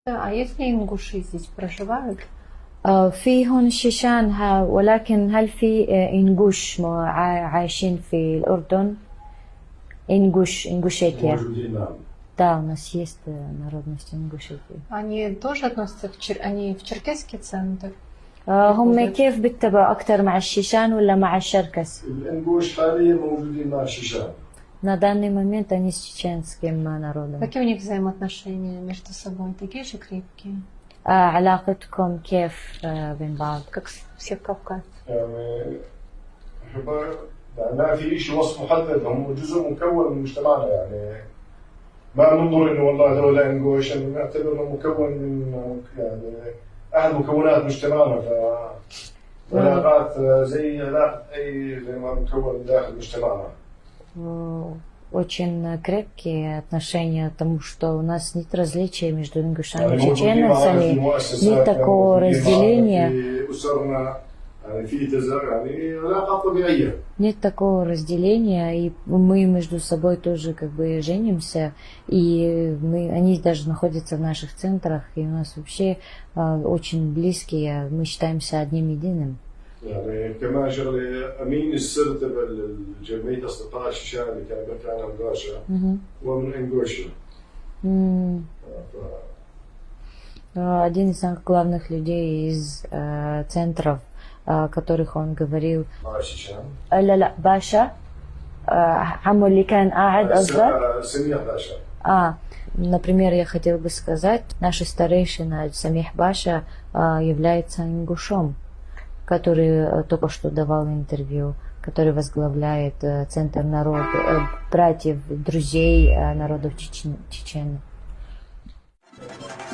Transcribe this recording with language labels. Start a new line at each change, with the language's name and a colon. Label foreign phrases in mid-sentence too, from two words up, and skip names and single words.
Russian: А если ингуши здесь проживают?
Arabic: في هون الشيشان ولكن هل في إنجوش عايشين في الأردن؟ إنجوشيتيا. موجودين نعم.
Russian: Да, у нас есть народность Ингушетии. Они тоже относятся они в черкесский центр?
Arabic: هم كيف بيتبعوا أكثر مع الشيشان ولا مع الشركس؟ الإنجوش حاليا موجودين مع الشيشان.
Russian: На данный момент они с чеченским народом. Какие у них взаимоотношения между собой? Такие же крепкие?
Arabic: علاقتكم كيف بين بعض؟
Russian: Как всех кавказцев?
Arabic: يعني ما في شيء وصف محدد، هم جزء مكون من مجتمعنا يعني ما ننظر انه والله هذول انجوش، يعني نعتبر انه مكون من يعني احد مكونات مجتمعنا. فالعلاقات زي علاقه اي زي ما مكون داخل مجتمعنا.
Russian: Очень крепкие отношения, потому что у нас нет различия между ингушами и чеченцами, нет такого разделения. Нет такого разделения, и мы между собой тоже как бы женимся, и они даже находятся в наших центрах, и у нас вообще очень близкие, мы считаемся одним единым.
Arabic: يعني كمان شغله امين السر تبع جمعيه اصدقاء الشيشان اللي كان بيحكي عنها باشا هو من انجوشا.
Russian: Один из самых главных людей из центров, о которых он говорил.
Arabic: لا باشا عمو اللي كان قاعد قصدك؟ سميح باشا.
Russian: Например, я хотела бы сказать, наша старейшина Самих Баша является ингушом, который только что давал интервью, который возглавляет Центр братьев, друзей народов Чечни.